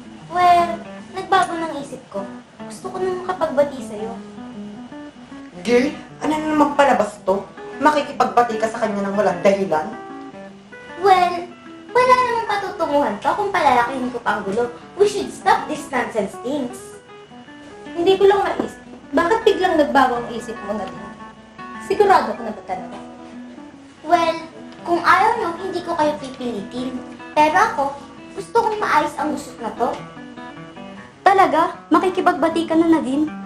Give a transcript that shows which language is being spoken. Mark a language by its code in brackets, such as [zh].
[tl] Well, nagbago ng isip ko. Gusto ko na makapagbati sa'yo. Girl, ano na naman palabas to? Makikipagbati ka sa kanya ng walang dahilan? Well, wala namang patutunguhan to kung palalakihin ko pa ang gulo. [en] We should stop this nonsense things. [tl] Hindi ko lang maisip, bakit biglang nagbago ang isip mo na din? Sigurado ka na ba talaga? Well, kung ayaw nyo, hindi ko kayo pipilitin. Pero ako, gusto kong maayos ang usok na to. Talaga? Makikipagbati ka na din?